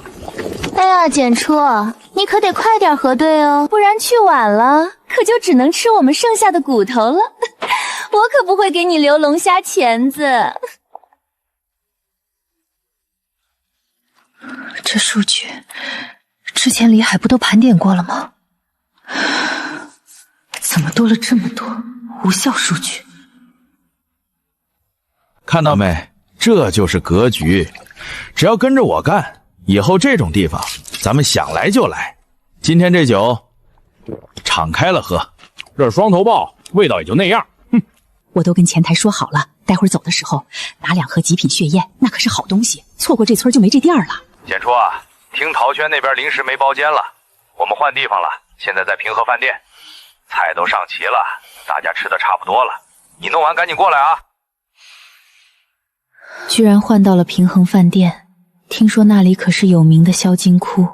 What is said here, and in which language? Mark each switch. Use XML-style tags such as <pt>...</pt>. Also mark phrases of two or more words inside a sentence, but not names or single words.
<zh>哎呀，簡初，你可得快點核對哦，不然去晚了，可就只能吃我們剩下的骨頭了。我可不會給你留龍蝦鉗子。這數據之前李海不都盤點過了嗎？怎麼多了這麼多無效數據？看到沒？這這就是格局，只要跟着我干，以后这种地方咱们想来就来。今天这酒，敞開了喝。這雙頭豹味道也就那樣。哼，我都跟前台說好了，待會兒走的時候拿2盒極品血燕，那可是好東西，錯過這村就沒這店了。簡初啊，聽陶軒那邊臨時沒包間了，我們換地方了，現在在平和飯店，菜都上齊了，大家吃的差不多了，你弄完趕緊過來啊。居然換到了平衡飯店，聽說那裡可是有名的銷金窟。</zh>